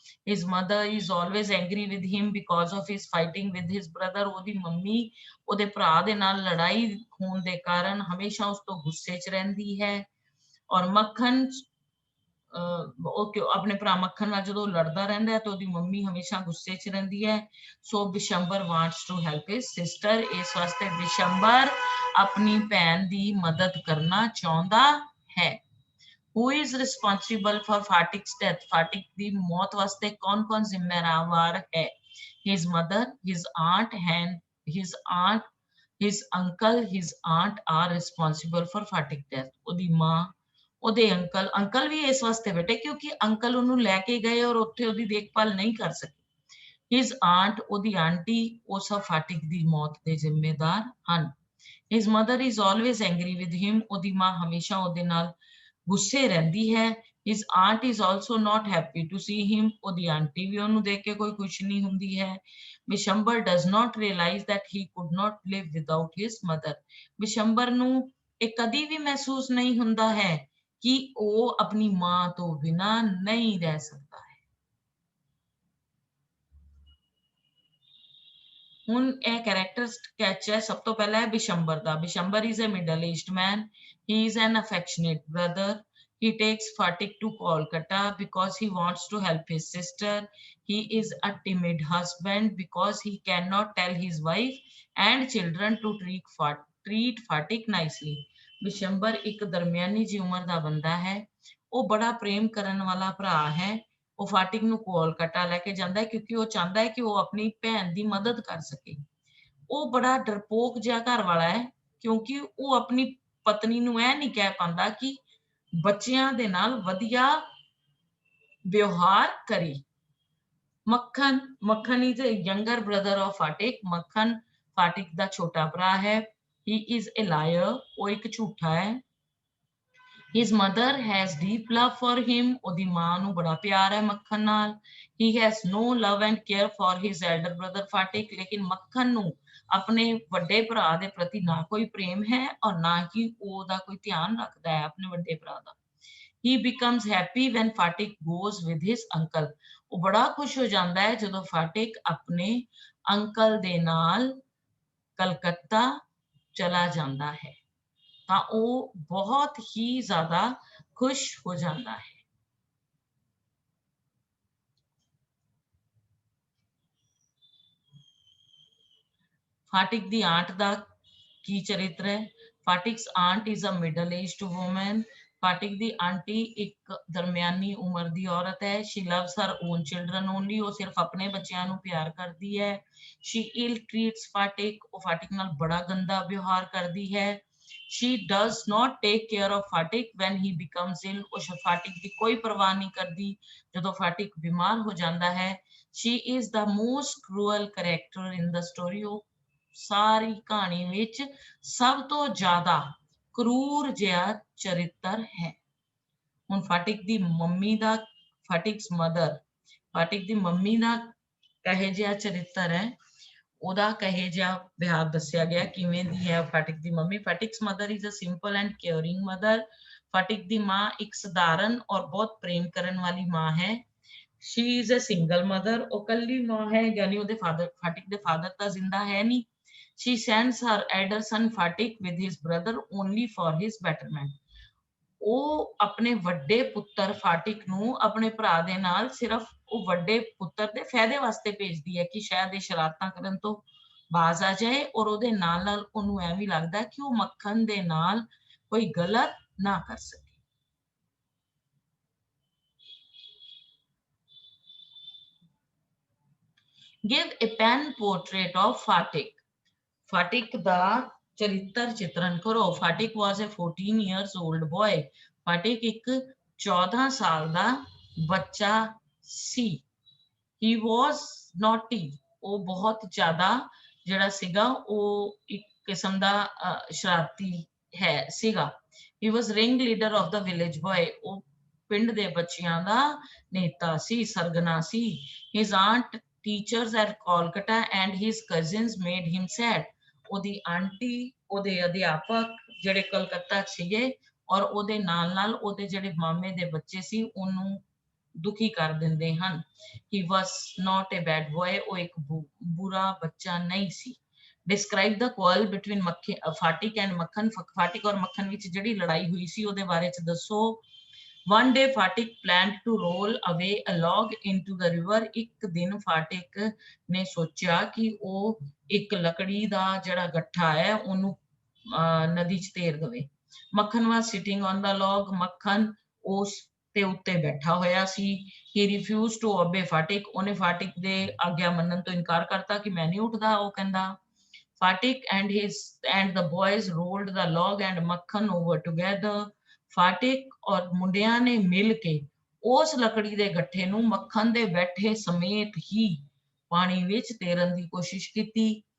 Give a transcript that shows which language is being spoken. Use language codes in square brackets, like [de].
[en] His mother is always angry with him because of his fighting with his brother. [pa] ਉਹਦੀ mummy ਉਹਦੇ ਭਰਾ ਦੇ ਨਾਲ ਲੜਾਈ ਹੋਣ ਦੇ ਕਾਰਨ ਹਮੇਸ਼ਾ ਉਸ ਤੋਂ ਗੁੱਸੇ 'ਚ ਰਹਿੰਦੀ ਹੈ। ਔਰ ਮੱਖਣ ਉਹ ਆਪਣੇ ਭਰਾ ਮੱਖਣ ਨਾਲ ਜਦੋਂ ਲੜਦਾ ਰਹਿੰਦਾ ਹੈ ਤਾਂ ਉਹਦੀ ਮੰਮੀ ਹਮੇਸ਼ਾ ਗੁੱਸੇ 'ਚ ਰਹਿੰਦੀ ਹੈ। [en] so Bishambar wants to help his sister, [pa] ਇਸ ਵਾਸਤੇ ਬਿਸ਼ੰਬਰ ਆਪਣੀ ਭੈਣ ਦੀ ਮਦਦ ਕਰਨਾ ਚਾਹੁੰਦਾ ਹੈ। [en] Who is responsible for Fatik's death? [pa] फाटिक ਦੀ ਮੌਤ ਵਾਸਤੇ ਕੌਣ-ਕੌਣ ਜ਼ਿੰਮੇਵਾਰ ਹੈ? [en] His mother, his aunt and his uncle, his aunt are responsible for Fatik's death. [pa] ਉਹਦੀ ਮਾਂ, ਉਹਦੇ ਅੰਕਲ ਵੀ ਇਸ ਵਾਸਤੇ ਬੇਟੇ ਕਿਉਂਕਿ ਅੰਕਲ ਉਹਨੂੰ ਲੈ ਕੇ ਗਏ ਔਰ ਉੱਥੇ ਉਹਦੀ ਦੇਖਭਾਲ ਨਹੀਂ ਕਰ ਸਕੇ। [en] His aunt, [pa] ਉਹਦੀ ਆਂਟੀ, ਉਹ ਸਭ ਫਾਟਿਕ ਦੀ ਮੌਤ ਦੇ ਜ਼ਿੰਮੇਦਾਰ ਹਨ। [en] His mother is always angry with him. [pa] ਉਹਦੀ ਮਾਂ ਹਮੇਸ਼ਾ ਉਹਦੇ ਨਾਲ ਗੁੱਸੇ ਰਹਿੰਦੀ ਹੈ। [en] His aunt is also not happy to see him. [pa] ਉਹਦੀ ਆਂਟੀ ਵੀ ਉਹਨੂੰ ਦੇਖ ਕੇ ਕੋਈ ਖੁਸ਼ ਨਹੀਂ ਹੁੰਦੀ ਹੈ। [en] Bishambar does not realize that he could not live without his mother. [pa] Bishambar ਨੂੰ ਇਹ ਕਦੀ ਵੀ ਮਹਿਸੂਸ ਨਹੀਂ ਹੁੰਦਾ ਹੈ ਕਿ ਉਹ ਆਪਣੀ ਮਾਂ ਤੋਂ ਬਿਨਾਂ ਨਹੀਂ ਰਹਿ ਸਕਦਾ ਹੈ। ਹੁਣ ਇਹ ਕੈਰੈਕਟਰ ਸਕੈਚ ਹੈ। ਸਭ ਤੋਂ ਪਹਿਲਾਂ ਹੈ ਬਿਸ਼ੰਬਰ ਦਾ। [en] Bishambar is a middle-aged man. He is an affectionate brother. He takes Fatik to Kolkata because he wants to help his sister. He is a timid husband because he cannot tell his wife and children to treat Fatik nicely. [pa] Bishambar ਇੱਕ ਦਰਮਿਆਨੀ ਜਿਹੀ ਉਮਰ ਦਾ ਬੰਦਾ ਹੈ। ਉਹ ਬੜਾ ਪ੍ਰੇਮ ਕਰਨ ਵਾਲਾ ਭਰਾ ਹੈ। ਉਹ ਫਾਟਿਕ ਨੂੰ ਕੋਲਕਾਤਾ ਲੈ ਕੇ ਜਾਂਦਾ ਹੈ ਕਿਉਂਕਿ ਉਹ ਚਾਹੁੰਦਾ ਹੈ ਕਿ ਉਹ ਆਪਣੀ ਭੈਣ ਦੀ ਮਦਦ ਕਰ ਸਕੇ। ਉਹ ਬੜਾ ਡਰਪੋਕ ਜਿਹਾ ਘਰ ਵਾਲਾ ਹੈ ਕਿਉਂਕਿ ਉਹ ਆਪਣੀ ਪਤਨੀ ਨੂੰ ਇਹ ਨਹੀਂ ਕਹਿ ਪਾਉਂਦਾ ਕਿ ਬੱਚਿਆਂ ਦੇ ਨਾਲ ਵਧੀਆ ਵਿਵਹਾਰ ਕਰੇ। [en] Makhan is a younger brother of Fatik. [pa] ਮੱਖਣ ਫਾਟਿਕ ਦਾ ਛੋਟਾ ਭਰਾ ਹੈ। [en] He is a liar. [pa] ਉਹ ਇੱਕ ਝੂਠਾ ਹੈ। [en] His mother has deep love for him. [pa] ਉਹਦੀ ਮਾਂ ਨੂੰ ਬੜਾ ਪਿਆਰ ਹੈ ਮੱਖਣ ਨਾਲ। [en] He has no love and care for his elder brother Fatik. [pa] ਲੇਕਿਨ ਮੱਖਣ ਨੂੰ ਆਪਣੇ ਵੱਡੇ ਭਰਾ ਦੇ ਪ੍ਰਤੀ ਨਾ ਕੋਈ ਪ੍ਰੇਮ ਹੈ ਔਰ ਨਾ ਹੀ ਉਹਦਾ ਕੋਈ ਧਿਆਨ ਰੱਖਦਾ ਹੈ ਆਪਣੇ ਵੱਡੇ ਭਰਾ ਦਾ। [en] He becomes happy when Fatik goes with his uncle. [pa] ਉਹ ਬੜਾ ਖੁਸ਼ ਹੋ ਜਾਂਦਾ ਹੈ ਜਦੋਂ ਫਾਟਿਕ ਆਪਣੇ ਅੰਕਲ ਦੇ ਨਾਲ ਕਲਕੱਤਾ ਚਲਾ ਜਾਂਦਾ ਹੈ ਤਾਂ ਉਹ ਬਹੁਤ ਹੀ ਜ਼ਿਆਦਾ ਖੁਸ਼ ਹੋ ਜਾਂਦਾ ਹੈ। ਫਾਟਿਕ ਦੀ ਆਂਟ ਦਾ ਕੀ ਚਰਿੱਤਰ ਹੈ? [en] Phatik's aunt is a middle-aged woman. [pa] Phatik ਦੀ aunty ਇੱਕ ਦਰਮਿਆਨੀ ਉਮਰ ਦੀ ਔਰਤ ਹੈ। [en] She loves her own children only. [pa] ਉਹ ਸਿਰਫ ਆਪਣੇ ਬੱਚਿਆਂ ਨੂੰ ਪਿਆਰ ਕਰਦੀ ਹੈ। [en] She ill treats [pa] Phatik. ਉਹ ਫਾਟਿਕ ਨਾਲ ਬੜਾ ਗੰਦਾ ਵਿਵਹਾਰ ਕਰਦੀ ਹੈ। [en] She does not take care of Fatik when he becomes ill. [pa] ਉਹ ਫਾਟਿਕ ਦੀ ਕੋਈ ਪਰਵਾਹ ਨਹੀਂ ਕਰਦੀ ਜਦੋਂ ਫਾਟਿਕ ਬਿਮਾਰ ਹੋ ਜਾਂਦਾ ਹੈ। [en] She is the most cruel character in the story. [pa] ਉਹ ਸਾਰੀ ਕਹਾਣੀ ਵਿੱਚ ਸਭ ਤੋਂ ਜ਼ਿਆਦਾ ਕਰੂਰ ਜਿਹਾ ਚਰਿੱਤਰ ਹੈ। ਹੁਣ ਫਾਟਿਕ ਦੀ ਮੰਮੀ ਦਾ [en] Phatik's mother [pa] ਫਾਟਿਕ ਦੀ ਮੰਮੀ ਦਾ ਕਹੇ ਜਿਹਾ ਚਰਿੱਤਰ ਹੈ, ਉਹਦਾ ਕਹੇ ਜਿਹਾ ਵਿਹਾਰ ਦੱਸਿਆ ਗਿਆ ਕਿਵੇਂ ਦੀ ਹੈ ਫਾਟਿਕ ਦੀ mummy. [en] Phatik's mother is a simple and caring mother. [pa] Phatik ਦੀ ਮਾਂ ਇੱਕ ਸਧਾਰਨ ਔਰ ਬਹੁਤ ਪ੍ਰੇਮ ਕਰਨ ਵਾਲੀ ਮਾਂ ਹੈ। [en] She is a single mother. [pa] ਉਹ ਕੱਲੀ ਮਾਂ ਹੈ ਯਾਨੀ ਉਹਦੇ ਫਾਟਿਕ ਦੇ ਫਾਦਰ ਤਾਂ ਜ਼ਿੰਦਾ ਹੈ ਨਹੀਂ। [en] She sends her elder son Fatik with his brother only for his betterment. [pa] ਉਹ ਆਪਣੇ ਵੱਡੇ ਪੁੱਤਰ ਫਾਟਿਕ ਨੂੰ ਆਪਣੇ ਭਰਾ ਦੇ ਨਾਲ ਸਿਰਫ ਉਹ ਵੱਡੇ ਪੁੱਤਰ ਦੇ ਫਾਇਦੇ ਵਾਸਤੇ ਭੇਜਦੀ ਹੈ ਕਿ ਸ਼ਾਇਦ ਇਹ ਸ਼ਰਾਰਤਾਂ ਕਰਨ ਤੋਂ ਬਾਜ਼ ਆ ਜਾਏ ਔਰ ਉਹਦੇ ਨਾਲ ਨਾਲ ਉਹਨੂੰ ਐਵੇਂ ਲੱਗਦਾ ਕਿ ਉਹ ਮੱਖਣ ਦੇ ਨਾਲ ਕੋਈ ਗਲਤ ਨਾ ਕਰ ਸਕੇ। [en] Give a pen portrait of Fatik. [pa] Phatik ਦਾ ਚਰਿੱਤਰ ਚਿਤਰਨ ਕਰੋ। [en] Phatik was a 14 years old boy. [pa] Phatik ਇੱਕ 14 ਸਾਲ ਦਾ ਬੱਚਾ ਸੀ। [en] He was naughty. [pa] ਉਹ ਬਹੁਤ ਜ਼ਿਆਦਾ ਜਿਹੜਾ ਸੀਗਾ ਉਹ ਇੱਕ ਕਿਸਮ ਦਾ ਸ਼ਰਾਰਤੀ ਸੀਗਾ। [en] He was ringleader of the village boy. [pa] ਉਹ ਪਿੰਡ ਦੇ ਬੱਚਿਆਂ ਦਾ ਨੇਤਾ ਸੀ, ਸਰਗਨਾ ਸੀ। [en] His aunt teachers at Kolkata and his cousins made him sad. [pa] ਉਹਦੀ ਆਂਟੀ, ਉਹਦੇ ਅਧਿਆਪਕ ਜਿਹੜੇ ਕਲਕੱਤਾ ਸੀਗੇ ਔਰ ਉਹਦੇ ਨਾਲ ਨਾਲ ਉਹਦੇ ਜਿਹੜੇ ਮਾਮੇ ਦੇ ਬੱਚੇ ਸੀ ਉਹਨੂੰ ਦੁਖੀ ਕਰ ਦਿੰਦੇ ਹਨ। [en] He was not a bad boy. [pa] ਉਹ ਇੱਕ ਬੁਰਾ ਬੱਚਾ ਨਹੀਂ ਸੀ। [en] Describe the quarrel between Fatik and Makhan. [pa] Phatik ਔਰ ਮੱਖਣ ਵਿੱਚ ਜਿਹੜੀ ਲੜਾਈ ਹੋਈ ਸੀ ਉਹਦੇ ਬਾਰੇ ਚ ਦੱਸੋ। [en] One day Fatik planned to roll away a log into the river. [pa] ਇੱਕ ਦਿਨ ਫਾਟਿਕ ਨੇ ਸੋਚਿਆ ਕਿ ਉਹ ਇੱਕ ਲੱਕੜੀ ਦਾ ਜਿਹੜਾ ਗੱਠਾ ਹੈ ਉਹਨੂੰ ਨਦੀ ਚ ਤੇਰ ਦੇਵੇ। [en] Makhan was sitting on the log. [pa] ਮੱਖਣ ਉਸ ਤੇ ਉੱਤੇ ਬੈਠਾ ਹੋਇਆ ਸੀ। [en] He refused to obey Fatik. [pa] ਉਹਨੇ ਫਾਟਿਕ ਦੇ ਆਗਿਆ ਮੰਨਣ ਤੋਂ ਇਨਕਾਰ ਕਰਤਾ ਕਿ ਮੈਂ ਨਹੀਂ ਉੱਠਦਾ। ਉਹ ਕਹਿੰਦਾ [en] Fatik and the boys rolled the log and Makhan over together. [pa] Phatik ਔਰ ਮੁੰਡਿਆਂ ਨੇ ਮਿਲ ਕੇ ਉਸ ਲੱਕੜੀ ਦੇ ਗੱਠੇ ਨੂੰ ਮੱਖਣ ਦੇ ਬੈਠੇ ਸਮੇਤ ਹੀ ਪਾਣੀ ਵਿੱਚ ਤੇਰਨ ਦੀ ਕੋਸ਼ਿਸ਼ ਕੀਤੀ।